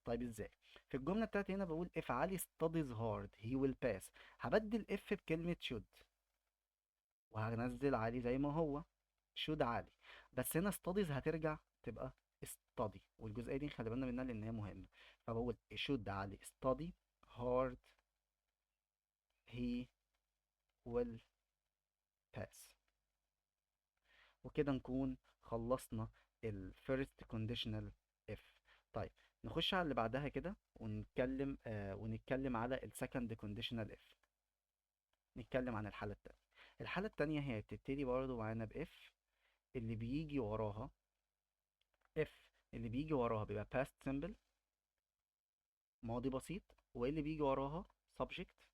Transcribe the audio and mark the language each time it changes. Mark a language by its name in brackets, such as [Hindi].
[Arabic] طيب ازاي؟ في الجملة بتاعتي هنا بقول if علي [English] studies hard he will pass، [Arabic] هبدل if بكلمة should وهنزل علي زي ما هو should علي. بس هنا studies هترجع تبقى study، والجزئية دي خلي بالنا منها لان هي مهمة. فبقول [English] should علي study hard he will pass. [Arabic] وكده نكون خلصنا ال first conditional if. طيب نخش على اللي بعدها كده ونتكلم على ال second conditional if. نتكلم عن الحالة التانية. الحالة التانية هي بتبتدي برضه معانا ب if اللي بيجي وراها if اللي بيجي وراها بيبقى past simple ماضي بسيط، واللي بيجي وراها subject.